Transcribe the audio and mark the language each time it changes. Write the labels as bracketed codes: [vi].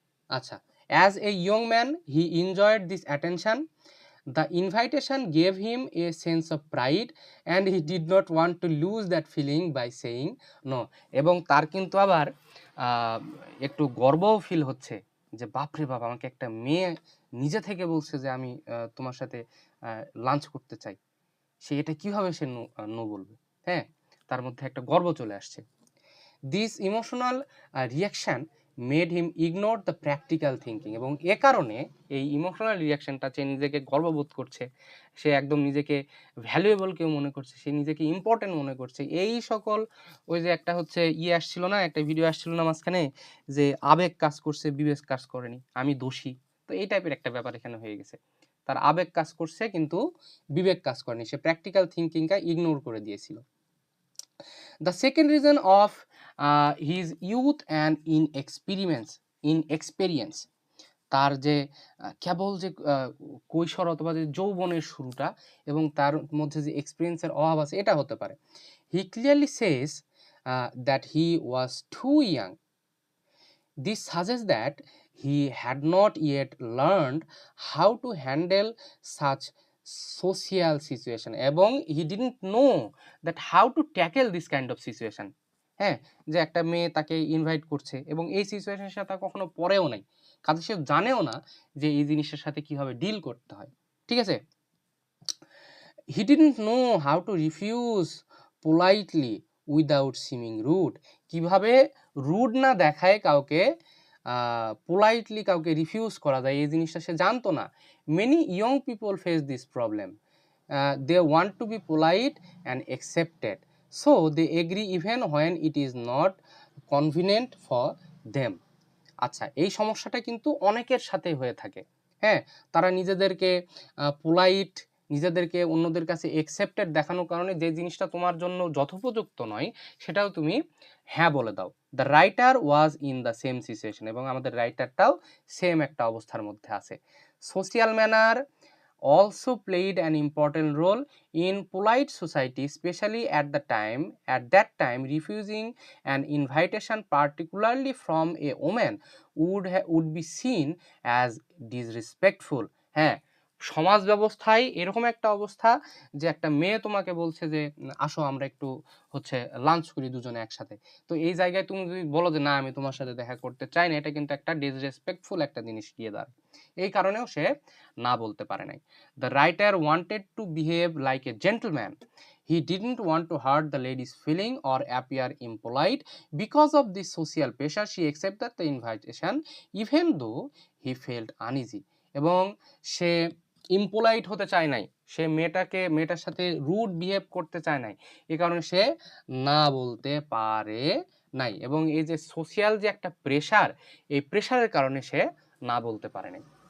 [en] আচ্ছা, as a young man he enjoyed this attention. The invitation gave him a sense of pride and he did not want to lose that feeling by saying no. [bn] এবং তার কিন্তু আবার একটু গর্বও feel হচ্ছে যে বাপরে বাপ, আমাকে একটা মেয়ে নিজে থেকে বলছে যে আমি তোমার সাথে লাঞ্চ করতে চাই, সে এটা কিভাবে সে নো বলবে। হ্যাঁ, তার মধ্যে একটা গর্ব চলে আসছে। [en] This emotional reaction made him ignore the practical thinking. [bn] এবং এ কারণে এই ইমোশনাল রিয়াকশানটা, সে নিজেকে গর্ববোধ করছে, সে একদম নিজেকে ভ্যালুয়েবল কেউ মনে করছে, সে নিজেকে ইম্পর্টেন্ট মনে করছে, এই সকল ওই যে একটা হচ্ছে আসছিল না, একটা ভিডিও আসছিল না মাঝখানে, যে আবেগ কাজ করছে বিবেক কাজ করেনি, আমি দোষী। তো এই টাইপের একটা ব্যাপার এখানে হয়ে গেছে। তার আবেগ কাজ করছে কিন্তু বিবেক কাজ করেনি, সে প্র্যাকটিক্যাল থিঙ্কিংটা ইগনোর করে দিয়েছিল। [en] The second reason of his youth and inexperience, [bn] তার যে কেবল যে কৈশোর অথবা যে যৌবনের শুরুটা এবং তার মধ্যে যে এক্সপিরিয়েন্সের অভাব আছে, এটা হতে পারে। [en] He clearly says that he was too young. This suggests that he had not yet learned how to handle such social situation এবং he didn't know that how to tackle this kind of situation. [bn] হ্যাঁ, যে একটা মেয়ে তাকে invite করছে এবং এই সিচুয়েশনের সাথে কখনো পড়েও নাই, কাজে সে জানেও না যে এই জিনিসের সাথে কিভাবে ডিল করতে হয়। [en] ঠিক আছে, he didn't know how to refuse politely without seeming rude. [bn] কিভাবে রুড না দেখায় কাউকে পোলাইটলি কাউকে রিফিউজ করা যায়, এই জিনিসটা সে জানতো না। [en] Many young people face this problem, they want to be polite and accepted, so they agree even when it is not convenient for them. [bn] আচ্ছা, এই সমস্যাটা কিন্তু অনেকের সাথে হয়ে থাকে। হ্যাঁ, তারা নিজেদেরকে পোলাইট, নিজেদেরকে অন্যদের কাছে অ্যাকসেপ্টেড দেখানোর কারণে যে জিনিসটা তোমার জন্য যথোপযুক্ত নয় সেটাও তুমি হ্যাঁ বলে দাও। [en] the writer was in the same situation, [bn] এবং আমাদের রাইটারটাও সেম একটা অবস্থার মধ্যে আছে। [en] Social manner also played an important role in polite society, especially at that time refusing an invitation, particularly from a woman, would be seen as disrespectful. [bn] হ্যাঁ, সমাজ ব্যবস্থায় এরকম একটা অবস্থা যে একটা মেয়ে তোমাকে বলছে যে আসো আমরা একটু হচ্ছে লাঞ্চ করি দুজনে একসাথে, তো এই জায়গায় তুমি যদি বলো যে না আমি তোমার সাথে দেখা করতে চাই না, এটা কিন্তু একটা ডিসরেসপেক্টফুল একটা জিনিস গিয়ে দাঁড়ায়। এই কারণেও সে না বলতে পারে নাই। [en] The writer wanted to behave like a gentleman. He didn't want to hurt the lady's feeling or appear impolite. Because of this social pressure, she accepted the invitation even though he felt uneasy. [bn] এবং সে ইম্পোলাইট হতে চায় নাই, সে মেয়েটার সাথে rude behave করতে চায় নাই, এ কারণে সে না বলতে পারে নাই। এবং এই যে সোশিয়াল যে একটা প্রেশার, এই প্রেশারের কারণে সে না বলতে পারে নাই।